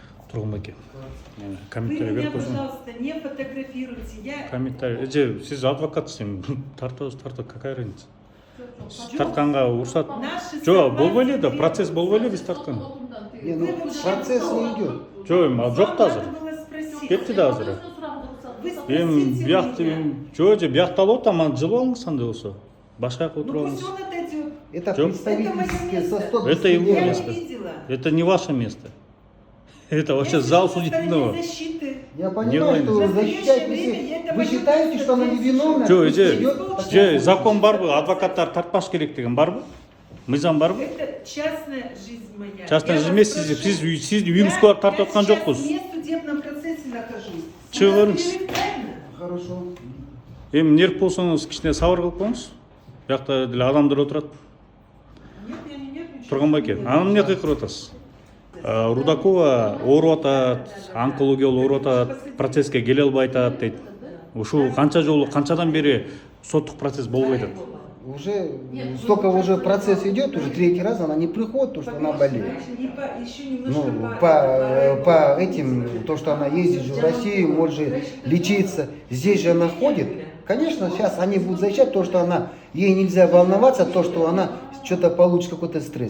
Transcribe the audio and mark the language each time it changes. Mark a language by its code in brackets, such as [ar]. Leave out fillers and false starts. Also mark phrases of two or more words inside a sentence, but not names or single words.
[ky] Тургунбеке. [ru] Вы [ky] Комментарий [ru] меня, [ky] берип койсоң. [ru] пожалуйста, не фотографируйте. Я... [ky] Комментарий. Сиз адвокатсыз, тартабыз, [ru] какая разница? [ky] Тартканга уруксат. Жок, болбой эле да, процесс болбой эле биз тарткан. [ru] Не, ну процесс не идет. [ky] Жок да азыр. Кетти да азыр. Эми биякталып атам, жылып алыңыз андай болсо. Башка жака отуруп [ru] Ну [ky] алыңыз. [ru] пусть он отойдет. Это Чё? представительские со Это его Я не место. видела. Это не ваше место. Это вообще Я зал сижу на стороне судебного. защиты. Я понимаю, что В вы настоящее защищаете. время я Если это вы считаете, что она невиновна, [ky] Жо, [ru] пусть идет. [ky] закон барбы, адвокаттар тартпаш керек деген барбы? Мыйзам барбы? [ru] Это частная жизнь моя. Частная Я жизнь вас [ky] эмес, [ru] прошу. [ky] сиз үйүңүзгө барып тартып аткан [ru] Я [ky] жокпуз. [ru] сейчас не в судебном процессе нахожусь. [ky] Чыгып [ru] У нас [ky] бериңиз. [ru] перерыв, правильно? Хорошо. [ky] Эми нерв болсоңуз кичине сабыр кылып коюңуз. Биякта деле адамдар отурат. [ru] Нет, я не нервничаю. [ky] Тургунбеке, аны эмне кыйкырып атасыз? Рудакова ооруп атат, онкология ооруп атат, процесске келе албай атат дейт. Ушул канчадан бери соттук процесс болбой атат. [ru] Уже столько уже процесс идет, уже третий раз она не приходит, то что она болеет. Еще немножко Ну, по этим, то, что она ездит же в Россию, может же лечиться, здесь же она ходит. Конечно, сейчас они будут защищать то, что она, ей нельзя волноваться, то, что она что-то получит, какой-то стресс.